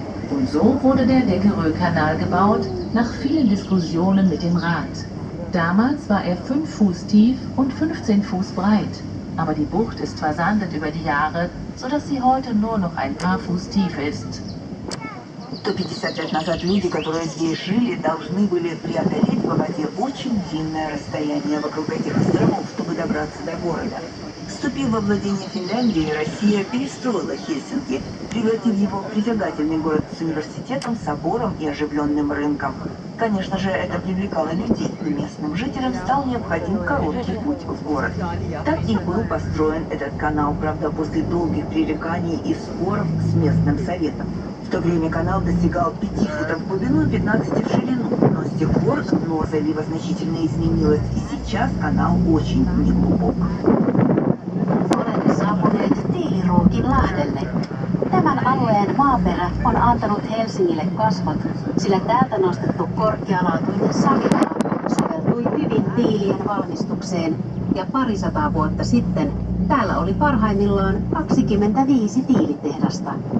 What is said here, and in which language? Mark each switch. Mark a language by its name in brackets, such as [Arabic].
[German] Und so wurde der Degerö-Kanal gebaut, nach vielen Diskussionen mit dem Rat. Damals war er 5 Fuß tief und 15 Fuß breit, aber die Bucht ist versandet über die Jahre, sodass sie heute nur noch ein paar Fuß tief ist. [Russian] 150 лет назад люди, которые здесь жили, должны были преодолеть по воде очень длинное расстояние вокруг этих островов, чтобы добраться до города. Вступив во владение Финляндии, Россия перестроила Хельсинки, превратив его в притягательный город с университетом, собором и оживленным рынком. Конечно же, это привлекало людей. Местным жителям стал необходим короткий путь в город. Так и был построен этот канал, правда, после долгих пререканий и споров с местным советом. В то время канал достигал 5 футов в глубину и 15 в ширину, но с тех пор дно залива значительно изменилось, и сейчас канал очень неглубок. [Finnish] olemme saapuneet Tiiliruukin lahdelle. Tämän alueen maaperä on antanut Helsingille kasvot, sillä täältä nostettu korkealaatuinen savimaa soveltui hyvin tiilien valmistukseen ja parisataa vuotta sitten täällä oli parhaimmillaan 25 tiilitehdasta.